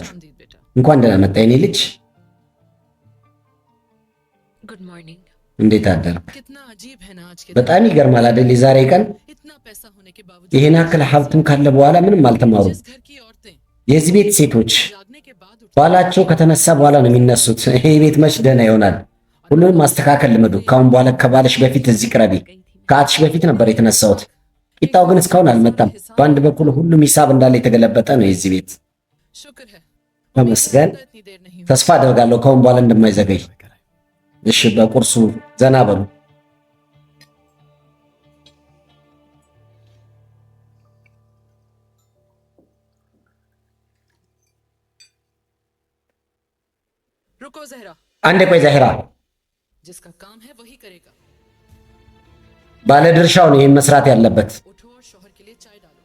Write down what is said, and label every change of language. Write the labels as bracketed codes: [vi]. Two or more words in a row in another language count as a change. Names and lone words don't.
[hi] शामदीद बेटा। [am] እንኳን ደህና መጣ የኔ ልጅ። [en] good morning. [am] እንዴት አደር? [hi] कितना अजीब है ना आज के [am] በጣም ይገርማል አይደል? የዛሬ ቀን [hi] दिन। इतना पैसा होने के बावजूद [am] ይሄን ያክል ሀብትም ካለ በኋላ ምንም አልተማሩም። [hi] जिस घर की औरतें [am] የዚህ ቤት ሴቶች [hi] जागने के बाद उठ [am] ባላቸው ከተነሳ በኋላ ነው የሚነሱት። ይሄ ቤት መች ደህና ይሆናል? ሁሉንም ማስተካከል ልመዱ። ካሁን በኋላ ከባለሽ በፊት እዚህ ቅረቢ። ከአትሽ በፊት ነበር የተነሳሁት። ቂጣው ግን እስካሁን አልመጣም። በአንድ በኩል ሁሉም ሂሳብ እንዳለ የተገለበጠ ነው የዚህ ቤት። [hi] शुक्र है [am] ተመስገን። [hi] इतनी देर नहीं हुई। [am] ተስፋ አደርጋለሁ ካሁን በኋላ እንደማይዘገይ። እሺ በቁርሱ ዘና በሉ። [hi] रुको जहरा, [am] አንዴ ቆይ ዛሂራ፣ [hi] जिसका काम है वही करेगा। [am] ባለድርሻው ነው ይህን መስራት ያለበት። [hi] उठो और शौहर के लिए चाय डालो।